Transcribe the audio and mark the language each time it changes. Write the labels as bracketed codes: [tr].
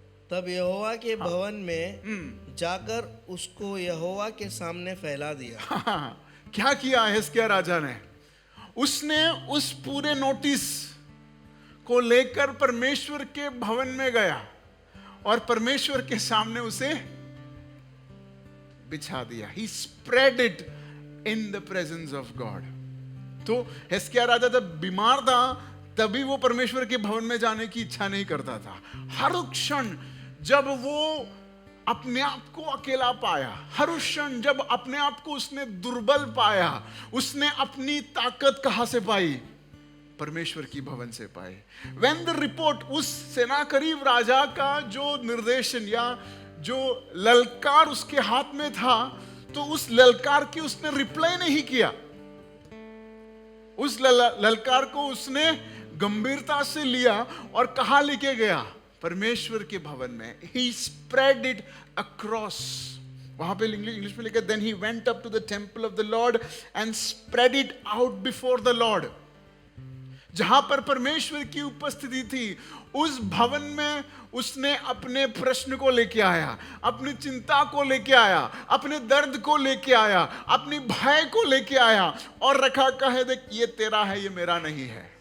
[hi] तब यहोवा के भवन में जाकर उसको यहोवा के सामने फैला दिया। क्या किया हिजकिय्याह राजा ने? उसने उस पूरे नोटिस को लेकर परमेश्वर के भवन में गया और परमेश्वर के सामने उसे बिछा दिया। [en] He spread it in the presence of God. [hi] तो हिजकिय्याह राजा जब बीमार था, तभी वो परमेश्वर के भवन में जाने की इच्छा नहीं करता था। हर क्षण जब वो अपने आप को अकेला पाया, हर क्षण जब अपने आप को उसने दुर्बल पाया, उसने अपनी ताकत कहां से पाई? परमेश्वर की भवन से पाई। [en] When the report, [hi] उस सेनाकरीब राजा का जो निर्देशन या जो ललकार उसके हाथ में था, तो उस ललकार की उसने रिप्लाई नहीं किया। उस ललकार को उसने गंभीरता से लिया और कहां लेके गया? परमेश्वर के भवन में। [en] He spread it across. [hi] वहां पे इंग्लिश में लिखा, [en] then he went up to the temple of the Lord and spread it out before the Lord. [hi] जहां पर परमेश्वर की उपस्थिति थी, उस भवन में उसने अपने प्रश्न को लेके आया, अपनी चिंता को लेके आया, अपने दर्द को लेके आया, अपनी भय को लेके आया और रखा, कहे देख ये तेरा है, ये मेरा नहीं है।